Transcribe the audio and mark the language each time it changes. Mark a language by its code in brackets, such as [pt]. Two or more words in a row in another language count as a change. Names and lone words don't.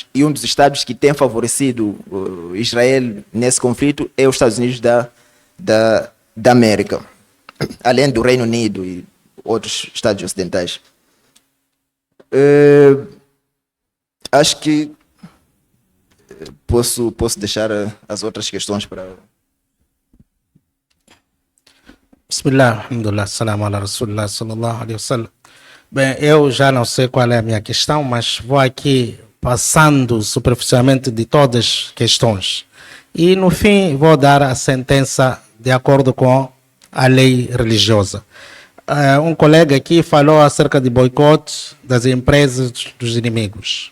[pt] E um dos estados que tem favorecido Israel nesse conflito é os Estados Unidos da América, além do Reino Unido e outros estados ocidentais. Acho que posso deixar as outras questões para... [ar] بسم الله، الحمد لله، سلام على رسول الله، صلى الله عليه وسلم. [pt] Bem, eu já não sei qual é a minha questão, mas vou aqui passando superficialmente de todas as questões. E no fim vou dar a sentença de acordo com a lei religiosa. Um colega aqui falou acerca de boicote das empresas dos inimigos.